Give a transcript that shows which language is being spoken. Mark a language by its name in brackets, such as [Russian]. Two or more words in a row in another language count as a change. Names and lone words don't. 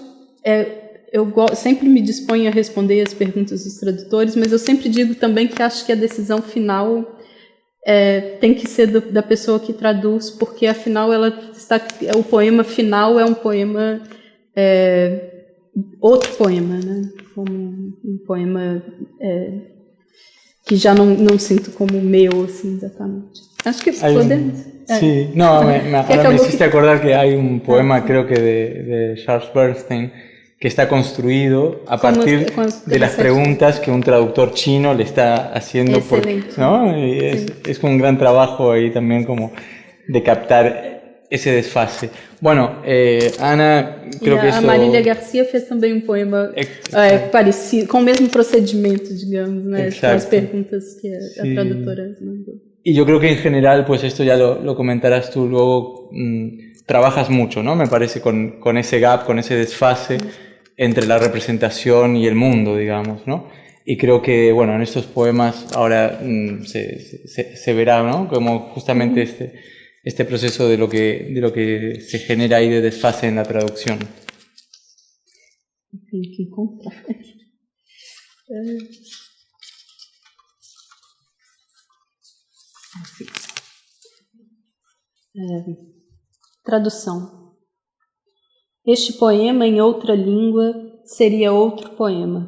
[Portuguese] sempre me disponho a responder as perguntas dos tradutores, mas eu sempre digo também que acho que a decisão final tem que ser da pessoa que traduz, porque, afinal, o poema final é um poema... outro poema, né? Como um poema que já não sinto como meu, assim, exatamente. Acho que podemos. [Spanish] Sí, no, ahora me hiciste acordar que hay un poema, creo que de Charles Bernstein, que está construido a partir de las preguntas que un traductor chino le está haciendo, ¿no? Y es como un gran trabajo ahí también como de captar esse desfase. Bueno, Ana, creo que isso... A [Portuguese] Marília Garcia fez também um poema parecido, com o mesmo procedimento, digamos, né? Com as perguntas que a tradutora mandou. [Spanish] Y yo creo que en general, pues esto ya lo comentarás tú luego, trabajas mucho, ¿no? Me parece con ese gap, con ese desfase entre la representación y el mundo, digamos, ¿no? Y creo que, bueno, en estos poemas ahora se verá, ¿no? Como justamente este proceso de lo que se genera ahí de desfase en la traducción. [Portuguese] Tenho que encontrar. Tradução. Este poema em outra língua seria outro poema.